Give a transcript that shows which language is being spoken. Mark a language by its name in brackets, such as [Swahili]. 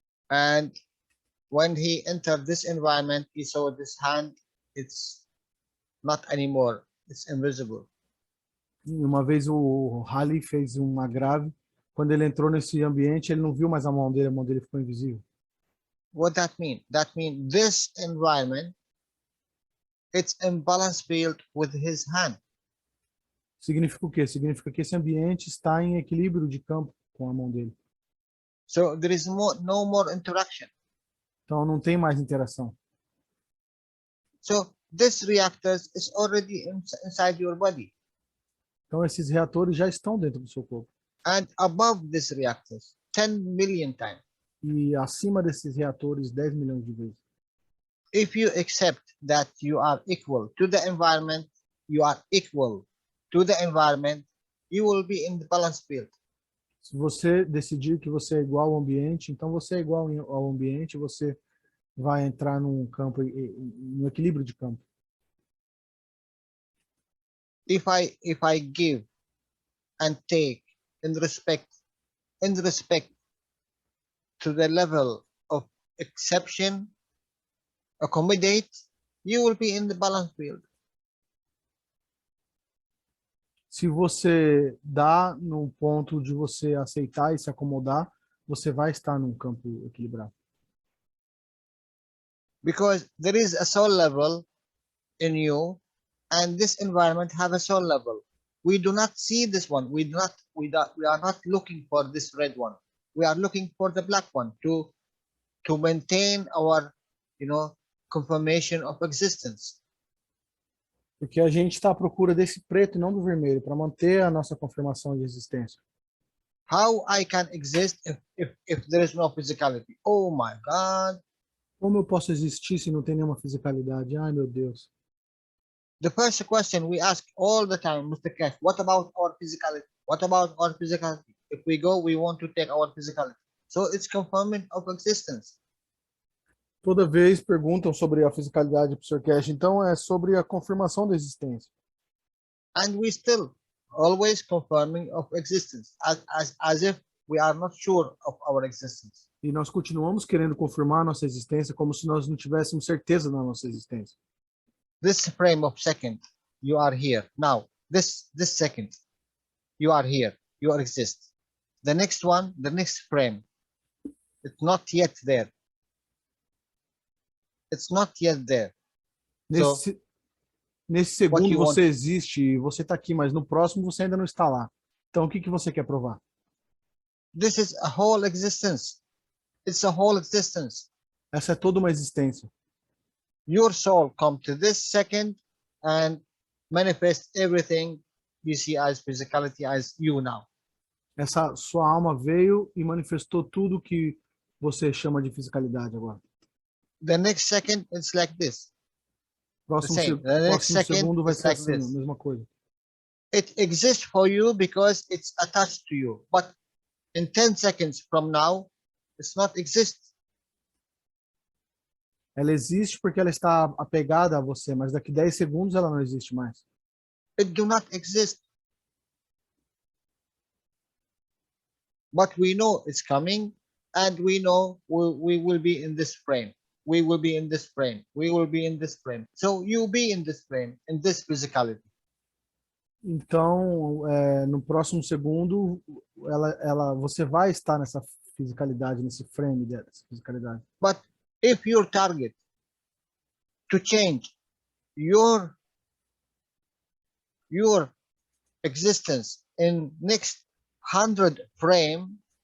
[English] And when he entered this environment, he saw this hand, it's not anymore, it's invisible. [Portuguese] E uma vez o Halley fez uma grave, quando ele entrou nesse ambiente, ele não viu mais a mão dele ficou invisível. [English] What that mean? That means this environment, it's in balance field with his hand. [Portuguese] Significa o quê? Significa que esse ambiente está em equilíbrio de campo com a mão dele. [English] So there is no more interaction. [Portuguese] Então não tem mais interação. [English] So this reactors is already inside your body. [Portuguese] Então esses reatores já estão dentro do seu corpo. [English] And above these reactors, 10 million times. [Portuguese] E acima desses reatores, 10 milhões de vezes. [English] If you accept that you are equal to the environment, you are equal to the environment, you will be in the balance field. [Portuguese] Se você decidir que você é igual ao ambiente, então você é igual ao ambiente, você vai entrar num campo, no equilíbrio de campo. [English] If I give and take in respect to the level of exception, accommodate, you will be in the balance field. [Portuguese] Se você dá no ponto de você aceitar e se acomodar, você vai estar num campo equilibrado. [English] Because there is a soul level in you, and this environment have a soul level. We do not see this one. We are not looking for this red one. We are looking for the black one to maintain our, confirmation of existence. [Portuguese] Porque a gente está à procura desse preto e não do vermelho, para manter a nossa confirmação de existência. [English] How I can exist if there is no physicality? Oh my God. [Portuguese] Como eu posso existir se não tem nenhuma fisicalidade? Ai, meu Deus. [English] The first question we ask all the time, Mr. Cash, what about our physicality? What about our physicality? If we go, we want to take our physicality. So it's confirming of existence. [Portuguese] Toda vez perguntam sobre a fisicalidade para o Sr. Cash, então é sobre a confirmação da existência. [English] And we still always confirming of existence, as if we are not sure of our existence. [Portuguese] E nós continuamos querendo confirmar a nossa existência como se nós não tivéssemos certeza da nossa existência. [English] This frame of second, you are here. Now, this second, you are here. You exist. The next one, the next frame, it's not yet there. It's not yet there. [Portuguese] Nesse segundo você existe e você está aqui, mas no próximo você ainda não está lá. Então o que você quer provar? [English] This is a whole existence. It's a whole existence. [Portuguese] Essa é toda uma existência. [English] Your soul come to this second and manifest everything you see as physicality as you now. [Portuguese] Essa sua alma veio e manifestou tudo que você chama de fisicalidade agora. [English] The next second it's like this. [Portuguese] Próximo segundo vai ser assim, a mesma coisa. [English] It exists for you because it's attached to you, but in 10 seconds from now, it's not exist. [Portuguese] Ela existe porque ela está apegada a você, mas daqui 10 segundos ela não existe mais. [English] It do not exist. but we know it's coming, and we know we will be in this frame. We will be in this frame. We will be in this frame. So you be in this frame, in this physicality. [Portuguese] Então, no próximo segundo, você vai estar nessa fisicalidade, nesse frame dessa fisicalidade. [English] But if your target to change your existence in next 100 frame,